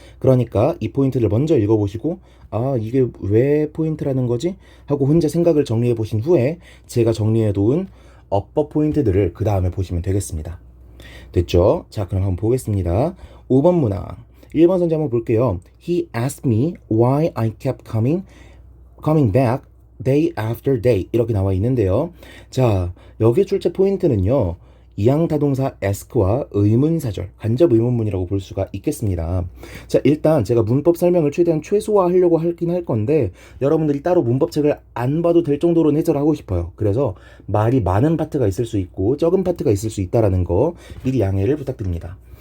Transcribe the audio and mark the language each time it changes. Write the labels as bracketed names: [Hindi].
[Korean] 그러니까 이 포인트를 먼저 읽어보시고 이게 왜 포인트라는 거지? 하고 혼자 생각을 정리해 보신 후에 제가 정리해 놓은 어법 포인트들을 그 다음에 보시면 되겠습니다. 됐죠? 자, 그럼 한번 보겠습니다. 5번 문항 1번 선지 한번 볼게요. [English] He asked me why I kept coming back day after day [Korean] 이렇게 나와 있는데요. 자, 여기 출제 포인트는요, 이항타동사 ask와 의문사절, 간접 의문문이라고 볼 수가 있겠습니다. 자, 일단 제가 문법 설명을 최대한 최소화하려고 하긴 할 건데 여러분들이 따로 문법책을 안 봐도 될 정도로 해설하고 싶어요. 그래서 말이 많은 파트가 있을 수 있고 적은 파트가 있을 수 있다는 거 미리 양해를 부탁드립니다.